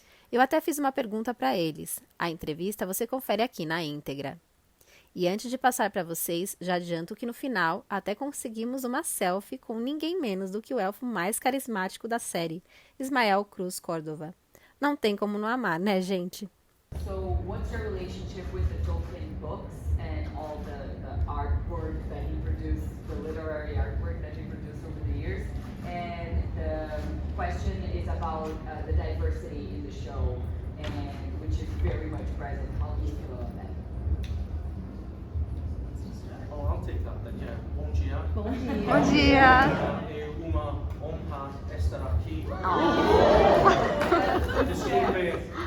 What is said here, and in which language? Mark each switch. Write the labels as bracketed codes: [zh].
[pt] Eu até fiz uma pergunta para eles. A entrevista você confere aqui na íntegra. E antes de passar para vocês, já adianto que no final até conseguimos uma selfie com ninguém menos do que o elfo mais carismático da série, Ismael Cruz Córdova. Não tem como não amar, né, gente? [en] So what's your relationship with the Tolkien books and all the artwork that he produced, the literary artwork that he produced over the years? And the question is about the diversity in the show, and which is very much present. How do you feel about that? Oh, I'll take that then, yeah. [pt] Bom dia. Bom dia. Bom dia! É uma honra estar aqui. Desculpem